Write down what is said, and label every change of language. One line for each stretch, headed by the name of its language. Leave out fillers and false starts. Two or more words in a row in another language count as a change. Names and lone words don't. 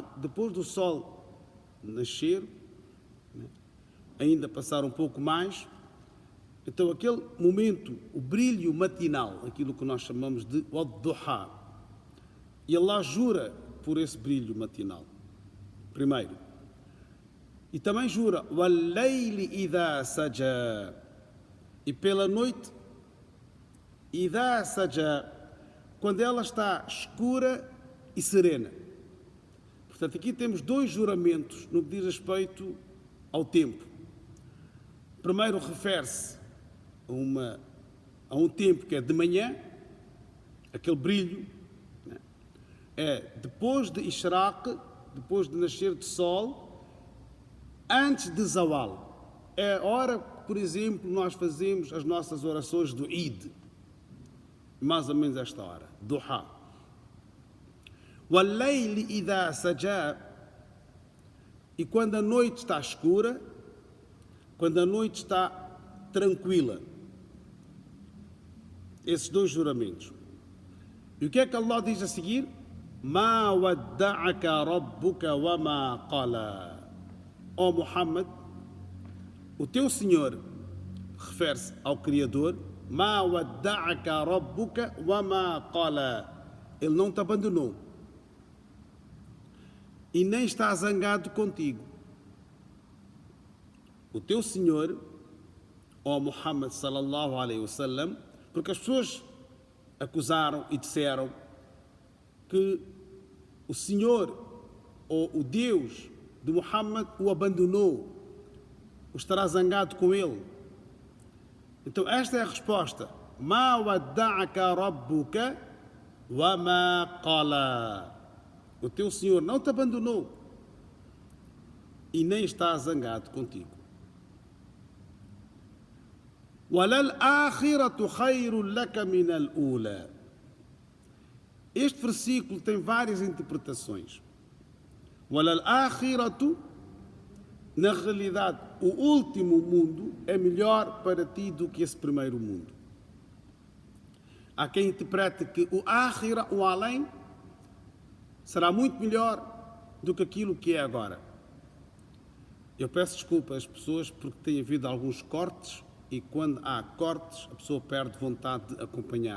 Portuguese: Depois do sol nascer, ainda passar um pouco mais, então aquele momento, o brilho matinal, aquilo que nós chamamos de wad-duha, e Allah jura por esse brilho matinal, primeiro, e também jura
Arabic: والليل إذا سجى,
Portuguese: e pela noite
Arabic: إذا سجى,
Portuguese: quando ela está escura e serena. Portanto, aqui temos dois juramentos no que diz respeito ao tempo. Primeiro refere-se a um tempo que é de manhã, aquele brilho, é depois de ishraq, depois de nascer de sol, antes de zawal. É a hora, por exemplo, nós fazemos as nossas orações do Eid, mais ou menos esta hora, duha.
Arabic: والليل إذا سجى,
Portuguese: e quando a noite está escura, quando a noite está tranquila. Esses dois juramentos. E o que é que Allah diz a seguir?
Arabic: ما ودعك ربك وما قلى.
Portuguese: Ó Muhammad, o teu Senhor, refere-se ao Criador,
Arabic: ما ودعك ربك وما قلى.
Portuguese: Ele não te abandonou e nem está zangado contigo. O teu Senhor, ó Muhammad
Arabic: صلى الله عليه وسلم,
Portuguese: porque as pessoas acusaram e disseram que o Senhor ou o Deus de Muhammad o abandonou, ou estará zangado com ele. Então esta é a resposta.
Arabic: ما ودعك ربك وما قلى.
Portuguese: O teu Senhor não te abandonou e nem está zangado contigo.
Arabic: وللآخرة خير لك من الأولى.
Portuguese: Este versículo tem várias interpretações.
Arabic: وللآخرة,
Portuguese: na realidade, o último mundo é melhor para ti do que esse primeiro mundo. Há quem interprete que o akhira, o além, será muito melhor do que aquilo que é agora. Eu peço desculpa às pessoas porque tem havido alguns cortes e quando há cortes a pessoa perde vontade de acompanhar.